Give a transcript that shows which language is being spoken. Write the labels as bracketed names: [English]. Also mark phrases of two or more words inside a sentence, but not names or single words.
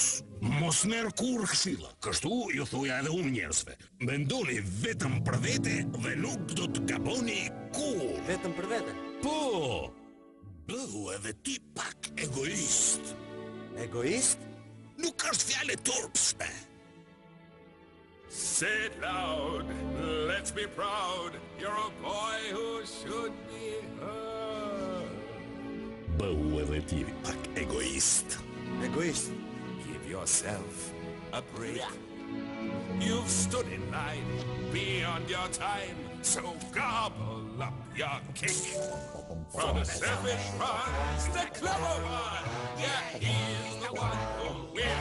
[Albanian] Mos merr kurrë këshilla. Kështu ju thuja edhe unë njerëzve. Mendoni vetëm për vete dhe nuk do të gaboni kurrë. Vetëm për vete? Po, bëhu edhe ti pak egoist. Egoist? Nuk është fjalë turpshme. [English] Say it loud, let's be proud. You're a boy who should be heard. [Albanian] Bëhu edhe ti pak egoist. Egoist? [English] Give yourself a break. You've stood in line beyond your time, so gobble up your cake. For the selfish ones, the clever one, yeah, he's the one who'll win.